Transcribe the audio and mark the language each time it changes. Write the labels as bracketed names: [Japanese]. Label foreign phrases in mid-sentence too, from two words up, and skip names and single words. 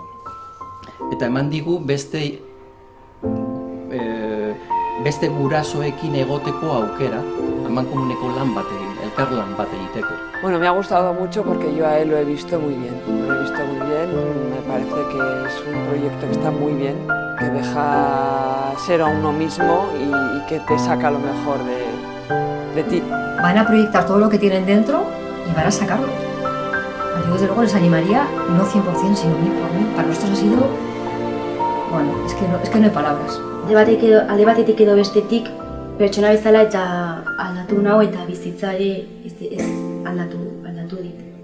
[Basque] Eta eman digu beste gurasoekin egoteko aukera, amankomuneko lan bat egin, elkarlan bat egiteko. [Spanish] Bueno, me ha gustado mucho porque yo a él lo he visto muy bien. Lo he visto muy bien, me parece que es un proyecto que está muy bien, que deja ser a uno mismo y que te saca lo mejor de ti. Van a proyectar todo lo que tienen dentro y van a sacarlo. Yo desde luego les animaría, no 100%, sino 1000%. Para nosotros ha sido, bueno, es que no hay palabras. [Basque] Alde batetik edo bestetik pertsona bezala eta aldatu nau eta bizitza ere ez aldatu dit.